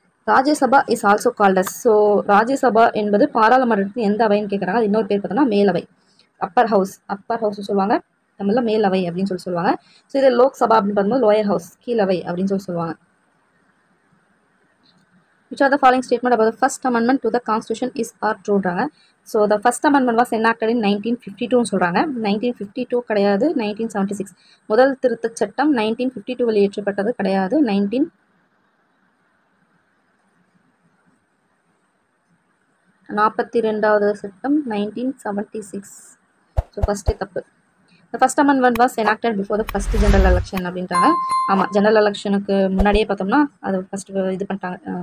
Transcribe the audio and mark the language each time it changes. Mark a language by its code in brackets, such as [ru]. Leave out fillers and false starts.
[en] Rajya Sabha is also called as. [ta] So Rajya Sabha என்பது பாராளுமன்றத்தின் எந்த அவைன்னு கேட்குறாங்க. அது இன்னொரு பேர் பார்த்தோம்னா மேலவை, அப்பர் ஹவுஸ் சொல்லுவாங்க. தமிழில் மேலவை அப்படின்னு சொல்லுவாங்க. ஸோ இது லோக்சபா அப்படின்னு பார்க்கும்போது லோயர் ஹவுஸ், கீழவை அப்படின்னு சொல்லுவாங்க. [en] Which are the following statement about the first amendment to the constitution is are trueன்றாங்க. So the first amendment was enacted in 1952 [ta] சொல்கிறாங்க. 1952 கிடையாது, 1976. முதல் திருத்தச் சட்டம் 1952 இயற்றப்பட்டது கிடையாது. 1942வது சட்டம் 1976. ஸோ ஃபஸ்ட்டே தப்பு. [en] The first amendment was enacted before the first general election [ta] அப்படின்றாங்க. ஆமாம், ஜெனரல் எலெக்ஷனுக்கு முன்னாடியே பார்த்தோம்னா அது ஃபஸ்ட்டு இது பண்ணிட்டாங்க,